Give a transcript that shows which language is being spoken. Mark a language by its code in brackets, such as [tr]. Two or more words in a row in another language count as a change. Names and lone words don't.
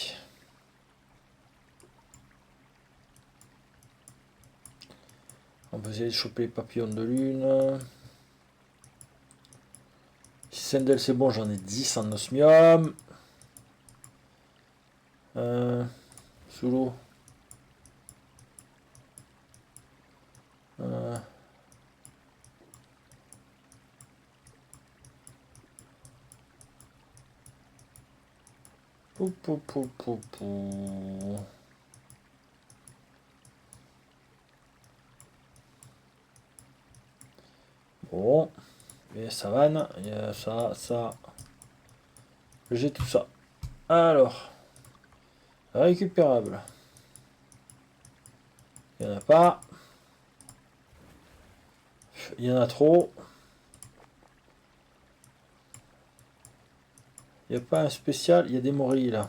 [fr] On va essayer de choper les papillons de lune. Si Sendel c'est bon, j'en ai 10 en osmium. Sous l'eau. Pou, pou, pou, pou, pou. Bon. Et savane. Il y a ça, ça. J'ai tout ça. Alors. Récupérable. Il n'y en a pas. Il y en a trop. Il n'y a pas un spécial. Il y a des morilles là.